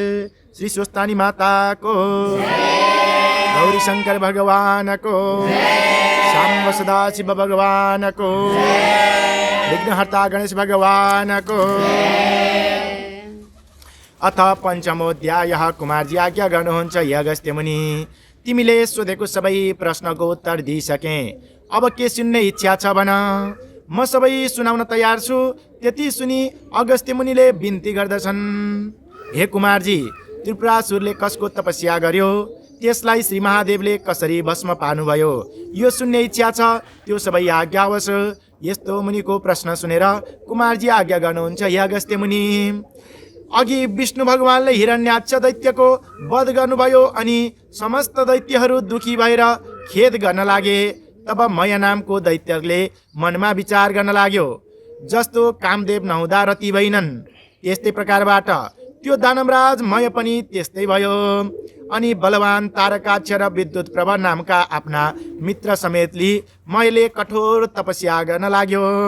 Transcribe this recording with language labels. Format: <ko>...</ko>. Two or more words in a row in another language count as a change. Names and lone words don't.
<ne>श्री स्वस्थानी माता को, गौरी शंकर भगवान को, शाम्ब सदाशिव भगवान को, विघ्नहर्ता गणेश भगवान को।</ne> <sa>अथ पञ्चमोऽध्यायः।</sa> <ne>कुमारजी आज्ञा गर्नुहुन्छ हे अगस्त्य मुनि, तिमीले सोधेको सबै प्रश्नको उत्तर दिइसके, अब के सुन्ने इच्छा छ भन, म सबै सुनाउन तयार छु। त्यति सुनि अगस्त्य मुनिले बिन्ती गर्दछन्, हे कुमारजी, त्रिपुरासुरले कसको तपस्या गर्यो, त्यसलाई श्री महादेवले कसरी भस्म पार्नुभयो, यो सुन्ने इच्छा छ, त्यो सबै आज्ञा होस्। यस्तो मुनिको प्रश्न सुनेर कुमारजी आज्ञा गर्नुहुन्छ, हे अगस्त्य मुनि, अघि विष्णु भगवानले हिरण्याक्ष दैत्यको वध गर्नुभयो अनि समस्त दैत्यहरू दुखी भएर खेद गर्न लागे। तब मय नामको दैत्यले मनमा विचार गर्न लाग्यो, जस्तो कामदेव नहुँदा रति भइनन् त्यस्तै प्रकारबाट त्यो दानवराज मय पनि त्यस्तै भयो। अनि बलवान तारकाक्ष र विद्युत प्रभ नामका आफ्ना मित्र समेत लिई मयले कठोर तपस्या गर्न लाग्यो।</ne>